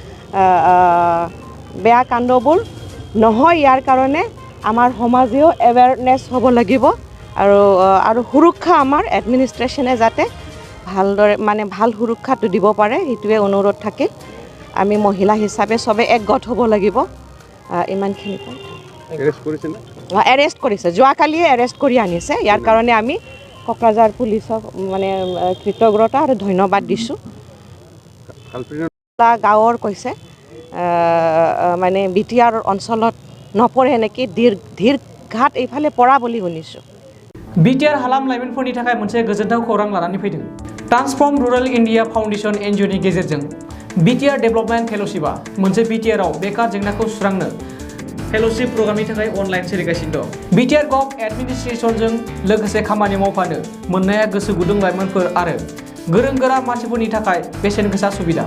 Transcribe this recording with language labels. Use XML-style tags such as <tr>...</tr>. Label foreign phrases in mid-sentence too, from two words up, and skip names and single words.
<as>বেয়া কাণ্ডবোৰ নহয় ইয়াৰ কাৰণে আমাৰ সমাজেও এৱেৰনেছ হ'ব লাগিব আৰু সুৰক্ষা আমাৰ এডমিনিষ্ট্ৰেশ্যনে যাতে ভালদৰে মানে ভাল সুৰক্ষাটো দিব পাৰে সেইটোৱে অনুৰোধ থাকে আমি মহিলা হিচাপে চবে একগত হ'ব লাগিব ইমানখিনি এৰেষ্ট কৰিছে যোৱাকালিয়ে এৰেষ্ট কৰি আনিছে ইয়াৰ কাৰণে আমি কক্ৰাঝাৰ পুলিচক মানে কৃতজ্ঞতা আৰু ধন্যবাদ দিছোঁ। গাঁৱৰ কৈছে মানে বিটিআৰ অঞ্চলত নপৰে নেকি ধীৰ ঘাট এইফালে পৰা বুলি শুনিছোঁ।</as> <brx>बिटिआर हालाम लाइमोनफोरनि थाखाय मोनसे गोजोनथाव खौरां लानानै फैदों। ट्रान्सफर्म रुरल इन्डिया फाउन्डेशन एनजिअनि गेजेरजों बिटिआर डेभेलपमेन्ट फेल'शिपआ मोनसे बिटिआरआव बेकार जेंनाखौ सुस्रांनो फेल'शिप प्रग्रामनि थाखाय अनलाइन सोलिगासिनो दं। बिटिआर गभ एडमिनिस्ट्रेशनजों लोगोसे खामानि मावफानो मोननाया गोसो गुदुं लाइमोनफोर आरो गोरों गोरा मानसिफोरनि थाखाय बेसेन गोसा सुबिदा।</brx>